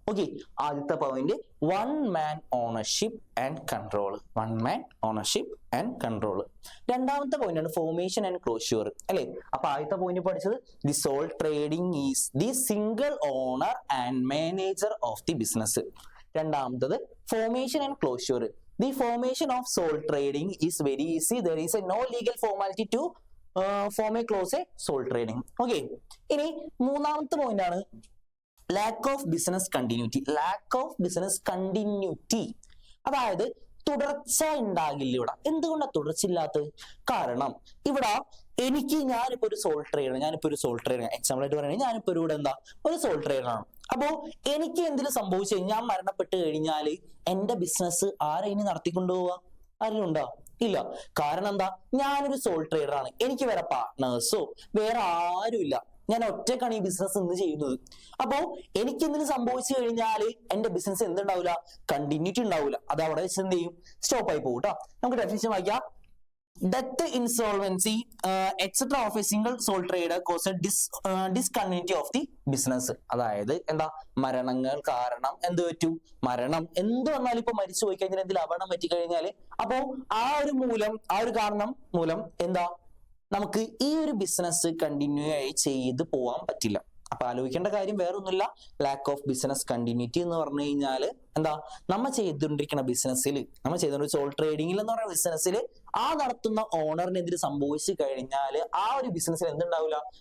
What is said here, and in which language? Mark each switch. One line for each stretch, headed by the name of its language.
English: Okay, ആദ്യത്തെ point one man ownership and control. One man ownership and control.
Malayalam: രണ്ടാമത്തെ point ആണ്
English: Formation and closure അല്ലെ.
Malayalam: അപ്പൊ ആദ്യത്തെ പോയിന്റ് പഠിച്ചത്,
English: The sole trading is the single owner and manager of the business. രണ്ടാമത്തത് formation and closure. The formation of sole trading is very easy. There is no legal formality to form a close a sole trading. Okay.
Malayalam: ഇനി മൂന്നാമത്തെ point ആണ്
English: lack of business continuity. Lack of business continuity.
Malayalam: അതായത് തുടർച്ച ഉണ്ടാകില്ല ഇവിടെ. എന്തുകൊണ്ടാണ് തുടർച്ചയില്ലാത്തത്? കാരണം ഇവിടെ ഞാനിപ്പോ ഒരു സോൾ ട്രേഡർ, എക്സാമ്പിൾ ആയിട്ട് പറയുകയാണെങ്കിൽ ഞാനിപ്പോ ഇവിടെ ഒരു സോൾ ട്രേഡർ ആണ്. അപ്പോ എനിക്ക് എന്തെങ്കിലും സംഭവിച്ചു കഴിഞ്ഞാൽ, ഞാൻ മരണപ്പെട്ട് കഴിഞ്ഞാൽ എന്റെ ബിസിനസ് ആരാ ഇനി നടത്തിക്കൊണ്ടുപോവുക? ആരെങ്കിലും ഉണ്ടോ? ഇല്ല. കാരണം എന്താ? ഞാനൊരു സോൾ ട്രേഡർ ആണ്. എനിക്ക് വേറെ പാർട്ട്നേഴ്സോ വേറെ ആരും ഇല്ല. ഞാൻ ഒറ്റക്കാണ് ഈ ബിസിനസ് ഇന്ന് ചെയ്യുന്നത്. അപ്പോ എനിക്ക് എന്തെങ്കിലും സംഭവിച്ചു കഴിഞ്ഞാൽ എന്റെ ബിസിനസ് എന്തുണ്ടാവില്ല? കണ്ടിന്യൂറ്റി ഉണ്ടാവില്ല. അത് അവിടെ വെച്ച് എന്ത് ചെയ്യും? സ്റ്റോപ്പ് ആയി പോകും കേട്ടോ. നമുക്ക് ഡെഫിനിഷൻ വായിക്കാം.
English: Death, insolvency, etc. of a single sole trader cause a discontinuity of the business.
Malayalam: അതായത് എന്താ? മരണങ്ങൾ കാരണം എന്ത് പറ്റും? മരണം എന്ത് വന്നാലും ഇപ്പൊ മരിച്ചു പോയി കഴിഞ്ഞാൽ എന്തെങ്കിലും അപകടം പറ്റി കഴിഞ്ഞാല്, അപ്പോ ആ ഒരു കാരണം മൂലം എന്താ, നമുക്ക് ഈ ഒരു ബിസിനസ് കണ്ടിന്യൂ ആയി ചെയ്ത് പോവാൻ പറ്റില്ല. അപ്പൊ ആലോചിക്കേണ്ട കാര്യം വേറെ ഒന്നുമില്ല. ലാക്ക് ഓഫ് ബിസിനസ് കണ്ടിന്യൂറ്റി എന്ന് പറഞ്ഞു കഴിഞ്ഞാല് എന്താ, നമ്മൾ ചെയ്തുകൊണ്ടിരിക്കുന്ന ബിസിനസ്സിൽ, നമ്മൾ ചെയ്തുകൊണ്ട് സോൾ ട്രേഡിംഗിൽ എന്ന് പറയുന്ന ബിസിനസ്സിൽ ആ നടത്തുന്ന ഓണറിന് എന്തിന് സംഭവിച്ചു കഴിഞ്ഞാല് ആ ഒരു ബിസിനസ്സിൽ എന്തുണ്ടാവില്ല?